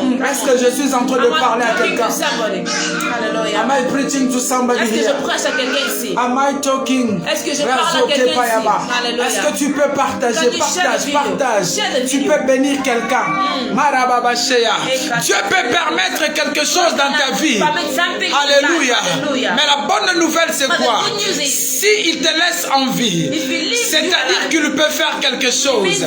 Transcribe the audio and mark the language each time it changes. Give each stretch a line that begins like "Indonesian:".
French: Est-ce que je suis en train de parler à quelqu'un?
English: Am I preaching to somebody here?
French: Est-ce que je prêche à quelqu'un ici?
English: Am I talking?
French: Est-ce que je parle à quelqu'un ici? Est-ce que tu peux partager? Partage. Tu peux bénir quelqu'un. Dieu peut permettre quelque chose dans ta vie. Alléluia. Mais la bonne nouvelle, c'est quoi? S'il te laisse en vie, c'est-à-dire qu'il peut faire quelque chose.